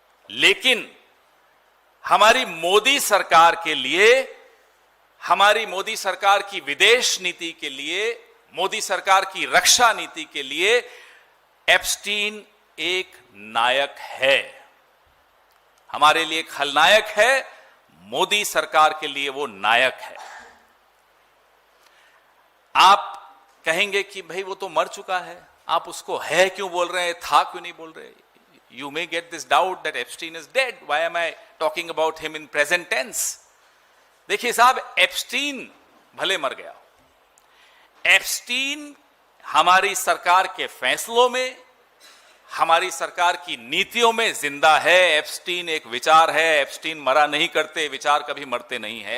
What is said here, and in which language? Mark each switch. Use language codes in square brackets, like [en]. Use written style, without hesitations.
[hi] लेकिन हमारी मोदी सरकार के लिए, हमारी मोदी सरकार की विदेश नीति के लिए, मोदी सरकार की रक्षा नीति के लिए एप्स्टीन एक नायक है। हमारे लिए एक खलनायक है, मोदी सरकार के लिए वो नायक है। आप कहेंगे कि भाई वो तो मर चुका है, आप उसको है क्यों बोल रहे हैं, था क्यों नहीं बोल रहे? [en] You may get this doubt that Epstein is dead. Why am I talking about him in present tense? [hi] देखिए साहब, एप्स्टीन भले मर गया, एप्स्टीन हमारी सरकार के फैसलों में, हमारी सरकार की नीतियों में जिंदा है। एप्स्टीन एक विचार है, एप्स्टीन मरा नहीं करते, विचार कभी मरते नहीं है।